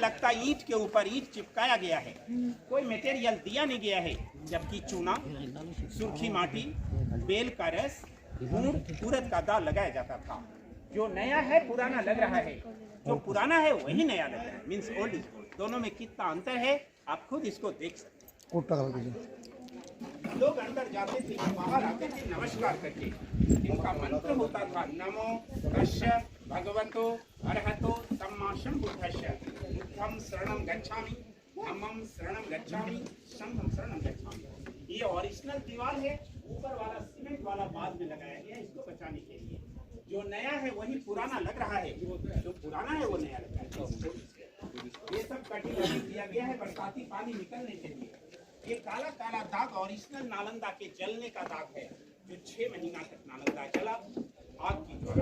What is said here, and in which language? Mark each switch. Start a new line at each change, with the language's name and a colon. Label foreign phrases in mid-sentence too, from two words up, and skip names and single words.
Hindi: लगता ईंट के ऊपर ईंट चिपकाया गया है, कोई मटेरियल दिया नहीं गया है, जबकि चूना, सुर्खी माटी, बेल का रस, खूबसूरत का दाग लगाया जाता था। जो नया है पुराना लग रहा है, जो पुराना है वही नया लग रहा है,
English: means old is gold.
Hindi: दोनों में कितना अंतर है आप खुद इसको देख सकते हैं। लोग अंदर जाते थे, बाहर आते थे नमस्कार करके। इनका मंत्र होता था
Pali: नमो तस्य भगवतो अरहतो सम्मा सम्बुद्धस्य बुद्धं शरणं गच्छामि धम्मं शरणं गच्छामि संघं शरणं गच्छामि।
Hindi: ये ओरिजिनल दीवार है, ऊपर वाला सीमेंट वाला बाद में लगाया गया इसको बचाने के लिए। जो नया है वही पुराना लग रहा है, जो पुराना है वो नया लग रहा है। ये सब कटिंग किया गया है बरसाती पानी निकलने के लिए। ये काला काला दाग ओरिजिनल नालंदा के जलने का दाग है, जो 6 महीना तक नालंदा चला आग की ज्वाला।